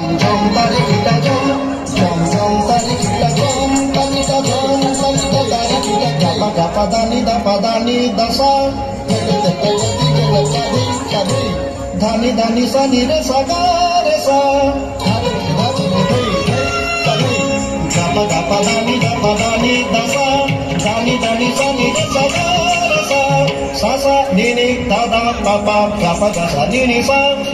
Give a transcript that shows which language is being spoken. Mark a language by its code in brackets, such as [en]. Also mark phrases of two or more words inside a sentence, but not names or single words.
[ms] jom tari kita jom tari kita jom tari kita jom tari kita gapa gapa dani dasa dhani dhani sa ni re sa ga re sa gapa gapa dani dasa dhani dhani sa ni re sa ga re sa sa sa ni ni da da pa pa gapa ga sa ni ni sa